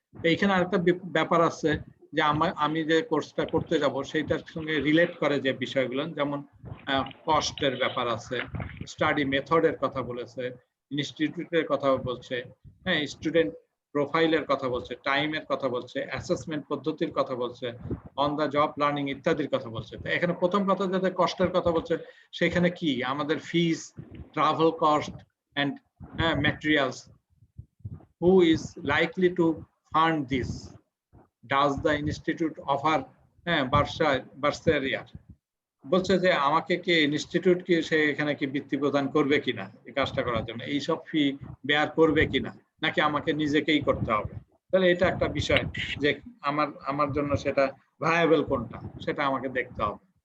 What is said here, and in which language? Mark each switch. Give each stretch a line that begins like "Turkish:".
Bangla: এইখানে আরেকটা ব্যাপার আছে যে আমি যে কোর্সটা করতে যাব সেইটার সঙ্গে রিলেট করে যে বিষয়গুলো, যেমন কস্টের ব্যাপার আছে, স্টাডি মেথডের কথা বলেছে, ইনস্টিটিউটের কথা বলছে, হ্যাঁ, স্টুডেন্ট প্রোফাইলের কথা বলছে, টাইমের কথা বলছে, অ্যাসেসমেন্ট পদ্ধতির কথা বলছে, অন দা জব লার্নিং ইত্যাদির কথা বলছে। তো এখানে প্রথম কথা যেটা কস্টের কথা বলছে, সেখানে কি আমাদের ফিস, travel cost and materials,
English: who is likely to fund this? Does the institute offer bursary?
Bangla: বলছে যে আমাকে কি ইনস্টিটিউট কি সে এখানে কি বৃত্তি প্রদান করবে কিনা এই কাজটা করার জন্য, এইসব ফি বেয়ার করবে কিনা, নাকি আমাকে নিজেকেই করতে হবে। তাহলে এটা একটা বিষয় যে আমার জন্য সেটা ভায়াবল কোনটা, সেটা আমাকে দেখতে হবে।